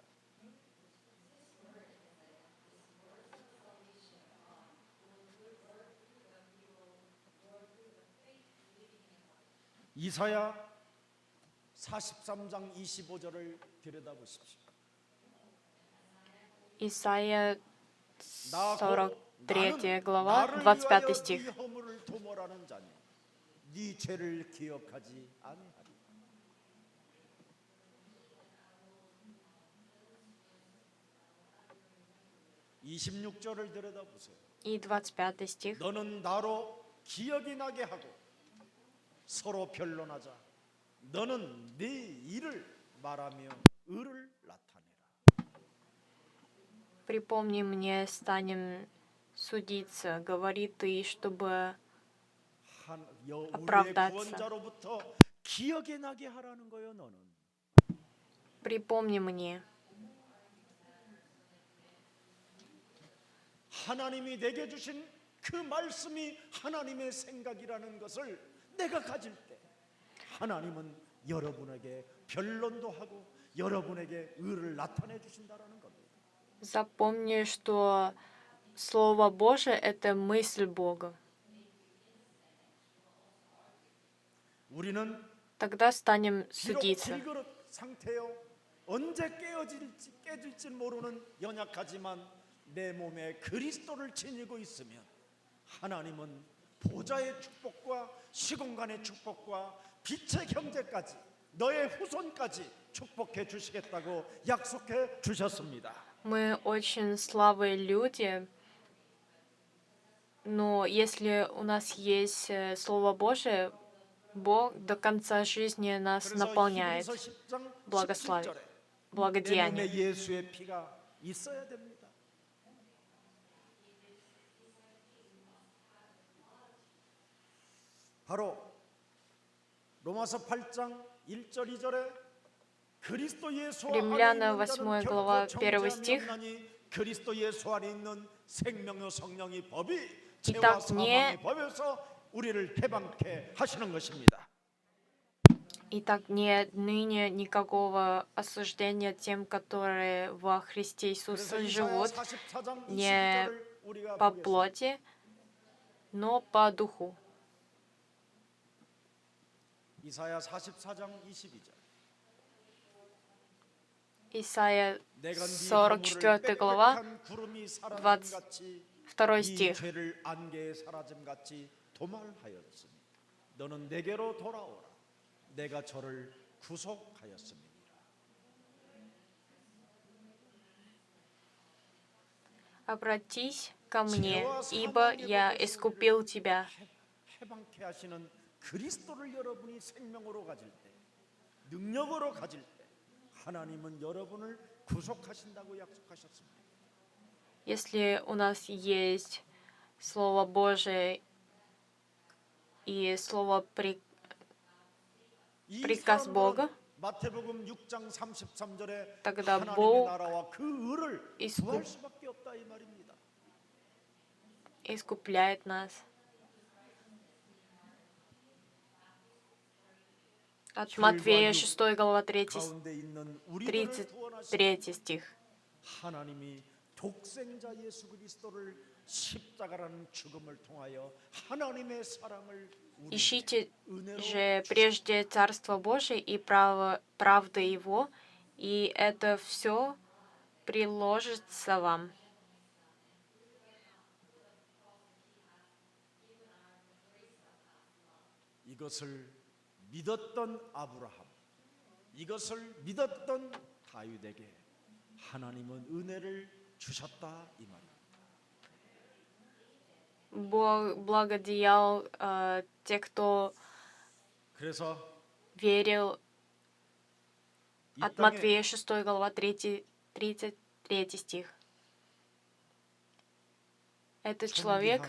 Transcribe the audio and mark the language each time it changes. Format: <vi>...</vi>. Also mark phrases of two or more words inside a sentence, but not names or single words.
<ko>이사야 43장 25절을 들여다보십시오.</ko> <ru>Исайя</ru> <ko>나</ko> <ru>43 глава, 25 стих.</ru> <ko>네 허물을 도모라는 자니 네 죄를 기억하지 아니하리. (26절을) 들여다보세요.</ko> <ru>И 25 стих.</ru> <ko>너는 나로 기억이 나게 하고 서로 변론하자. 너는 네 일을 말하며 의를 나타내라.</ko> <ru>Припомни мне, станем судиться, говори ты, чтобы</ru> <ko>우리의</ko> <ru>оправдаться.</ru> <ko>구원자로부터 기억이 나게 하라는 거예요. 너는</ko> <ru>Припомни мне.</ru> <ko>하나님이 내게 주신 그 말씀이 하나님의 생각이라는 것을 내가 가질 때 하나님은 여러분에게 변론도 하고 여러분에게 의를 나타내 주신다라는 겁니다.</ko> <ru>Запомни, что Слово Божие — это мысль Бога.</ru> <ko>우리는</ko> <ru>Тогда станем</ru> <ko>비록</ko> <ru>судиться.</ru> <ko>길그릇 상태요 언제 깨질지 모르는 연약하지만 내 몸에 그리스도를 지니고 있으면 하나님은 보좌의 축복과 시공간의 축복과 빛의 형제까지 너의 후손까지 축복해 주시겠다고 약속해 주셨습니다.</ko> <ru>Мы очень слабые люди, но если у нас есть Слово Божие, Бог до конца жизни нас</ru> <ko>그래서</ko> <ru>наполняет</ru> <ko>히브리서 10장</ko> <ru>благословием,</ru> <ko>17절에 내 몸에</ko> <ru>благодеянием.</ru> <ko>예수의 피가 있어야 됩니다. 바로 로마서 8장 1절 2절에 그리스도 예수 안에</ko> <ru>Римляна</ru> <ko>있는</ko> <ru>8</ru> <ko>자는</ko> <ru>глава,</ru> <ko>결코</ko> <ru>1</ru> <ko>정죄함이</ko> <ru>стих.</ru> <ko>없나니 그리스도 예수 안에 있는 생명의 성령이 법이 죄와</ko> <ru>Итак,</ru> <ko>사망의 법에서 우리를 해방케 하시는 것입니다.</ko> <ru>Итак, нет ныне никакого осуждения тем, которые во Христе</ru> <ko>그래서</ko> <ru>Иисусе</ru> <ko>이사야</ko> <ru>живут</ru> <ko>44장</ko> <ru>не</ru> <ko>22절을 우리가</ko> <ru>по</ru> <ko>보겠습니다.</ko> <ru>плоти, но по духу.</ru> <ko>이사야 44장 22절.</ko> <ru>Исайя</ru> <ko>내가 네</ko> <ru>44 глава,</ru> <ko>빽빽한 구름이 사라짐</ko> <ru>22</ru> <ko>같이 이</ko> <ru>стих.</ru> <ko>죄를 안개에 사라짐 같이 도말하였으니 너는 내게로 돌아오라 내가 저를 구속하였습니다.</ko> <ru>«Обратись ко мне, ибо я искупил тебя».</ru> <ko>해방케 하시는 그리스도를 여러분이 생명으로 가질 때 능력으로 가질 때 하나님은 여러분을 구속하신다고 약속하셨습니다.</ko> <ru>Если у нас есть Слово Божие и Слово</ru> <ko>이</ko> <ru>приказ</ru> <ko>사람들은</ko> <ru>Бога,</ru> <ko>마태복음 6장 33절에</ko> <ru>тогда</ru> <ko>하나님의</ko> <ru>Бог</ru> <ko>나라와 그 의를</ko> <ru>искуп-</ru> <ko>구할 수밖에 없다 이 말입니다.</ko> <ru>искупляет нас. От Матфея 6 глава 3</ru> <ko>가운데 있는 우리들을 구원하시는</ko> <ru>33 стих.</ru> <ko>하나님이 독생자 예수 그리스도를 십자가라는 죽음을 통하여 하나님의 사랑을 우리에게</ko> <ru>Ищите</ru> <ko>은혜로</ko> <ru>же прежде Царство Божие и правда Его, и это все приложится вам.</ru> <ko>이것을 믿었던 아브라함, 이것을 믿었던 다윗에게 하나님은 은혜를 주셨다 이 말입니다.</ko> <ru>Бог благодеял те, кто</ru> <ko>그래서</ko> <ru>верил.</ru> <ko>이</ko> <ru>От</ru> <ko>땅에</ko> <ru>Матфея 6 глава 33 стих. Это человек</ru>